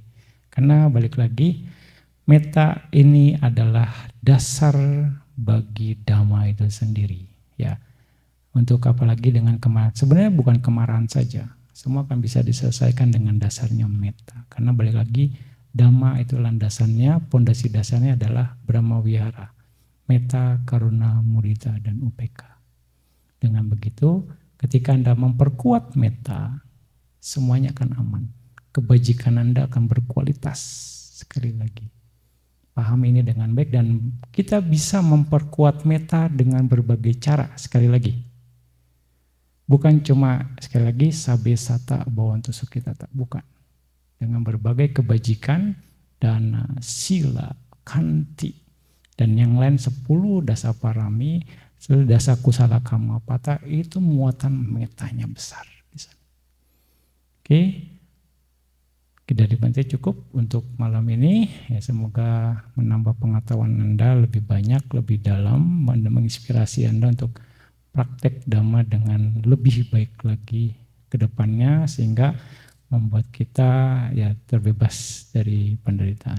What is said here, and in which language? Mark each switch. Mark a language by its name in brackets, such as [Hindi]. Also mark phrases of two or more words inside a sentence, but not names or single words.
[Indonesian] Karena balik lagi, meta ini adalah dasar bagi Dhamma itu sendiri. Ya, untuk apalagi dengan kemarahan. Sebenarnya bukan kemarahan saja. Semua akan bisa diselesaikan dengan dasarnya meta. Karena balik lagi, Dhamma itu landasannya, pondasi dasarnya adalah Brahma Wihara. Meta, [Pali] karuna, mudita, [Indonesian] dan upeka. Dengan begitu, ketika Anda memperkuat meta, semuanya akan aman. Kebajikan Anda akan berkualitas. Sekali lagi, paham ini dengan baik, dan kita bisa memperkuat meta dengan berbagai cara. Sekali lagi, bukan cuma sekali lagi [Pali] sabe sata bawantu sukitata, [Indonesian] bukan. Dengan berbagai kebajikan dan sila, kanti, dan yang lain 10 [Pali] dasa parami, [Indonesian] 10 [Pali] dasa kusala kamapata, [Indonesian] itu muatan metanya besar. Oke, dari Bante cukup untuk malam ini. Ya, semoga menambah pengetahuan Anda lebih banyak, lebih dalam, menginspirasi Anda untuk praktek Dhamma dengan lebih baik lagi ke depannya, sehingga membuat kita ya terbebas dari penderitaan.